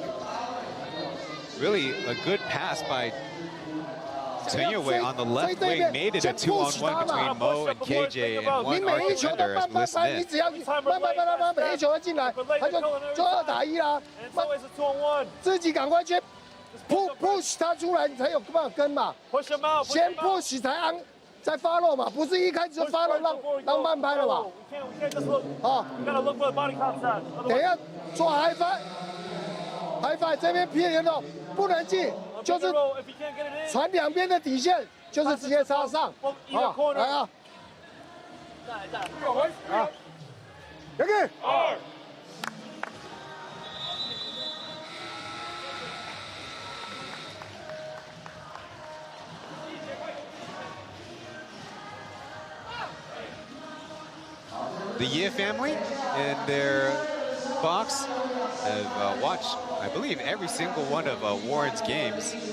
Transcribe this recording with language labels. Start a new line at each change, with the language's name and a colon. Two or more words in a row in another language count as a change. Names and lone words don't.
English: Really a good pass by Chen on the left wing, made it a 2-on-1 between Mo and KJ and one arc defender as we listen in.
Chinese: push 他出来，你才有办法跟嘛。先 push 才安，再 follow 嘛，不是一开始就 follow 让慢拍了嘛。好，等一下做
English: high five， high five
Chinese: 这边偏人哦，不能进，就是传两边的底线，就是直接插上。好，来啊！好 ，Yankey。
English: The Ye family and their box have watched, I believe, every single one of Warren's games.